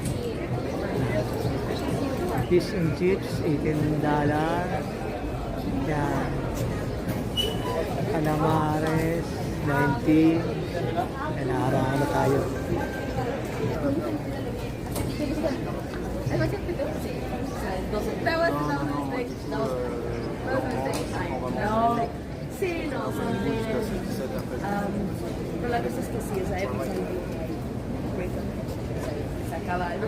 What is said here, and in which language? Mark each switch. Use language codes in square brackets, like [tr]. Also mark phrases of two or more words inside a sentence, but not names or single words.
[en] Fish and chips, $18. [tl] Yan. Calamares, $19. Yan, araw-araw tayo. [es] Sí, no, son de pero la cosa es que sí, o sea, [en] every time you break them, [es] se acaba algo.